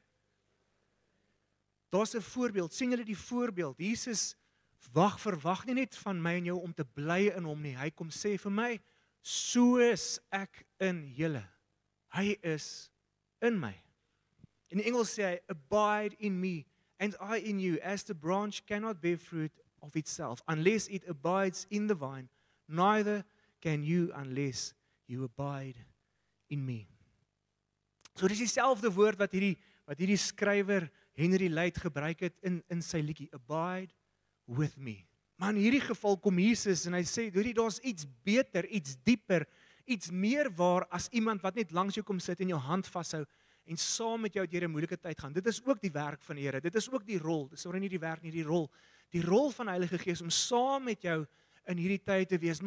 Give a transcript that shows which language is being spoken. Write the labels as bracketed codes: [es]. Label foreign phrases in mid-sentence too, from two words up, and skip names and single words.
[af] Daar's 'n voorbeeld, sien julle die voorbeeld, Jesus verwag nie net van my en jou om te bly in hom nie, hy kom sê vir my, soos ek in julle, hy is in my. In die Engels sê hy, [en] abide in me, and I in you, as the branch cannot bear fruit of itself, unless it abides in the vine, neither can you unless you abide in me. [af] So dis dieselfde woord wat hierdie skrywer Henry Lyte gebruik het in sy liedjie, [en] abide with me. [af] Maar in hierdie geval kom Jesus en hy sê, daar's iets beter, iets dieper, iets meer waar as iemand wat net langs jou kom sit en jou hand vashou en saam met jou deur 'n moeilike tyd gaan. Dit is ook die werk van die Here. Dit is ook die rol. Dis nie die werk nie, die rol. Die rol van die Heilige Gees om saam met jou in hierdie tyd te wees.